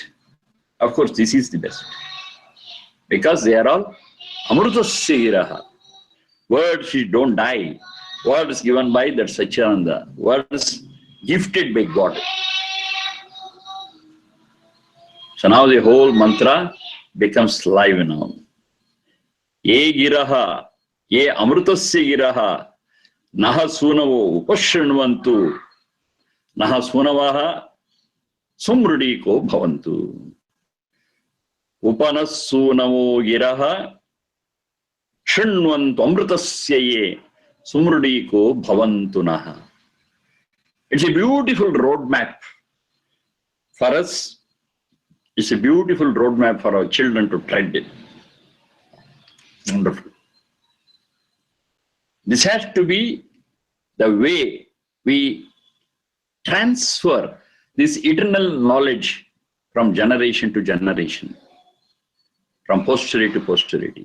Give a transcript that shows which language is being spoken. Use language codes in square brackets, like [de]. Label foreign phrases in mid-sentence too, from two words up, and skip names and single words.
[en] Of course, this is the best. Because they are all [sa] अमृतस्य गिरः. [en] Words which don't die. Words given by that sacchidaananda. Words gifted by God. So now the whole mantra becomes live now. [sa] ये गिरः, ये अमृतस्य गिरः, नः सूनवः उपनः नः सूनवः सुमृडीको भवन्तु. उपनः सूनवः गिरः शृण्वन्तमृतस्य ये सुमृडीको भवन्तु नः. [en] It's a beautiful roadmap for us. It's a beautiful roadmap for our children to tread in. Wonderful. This has to be the way we transfer this eternal knowledge from generation to generation, from posterity to posterity.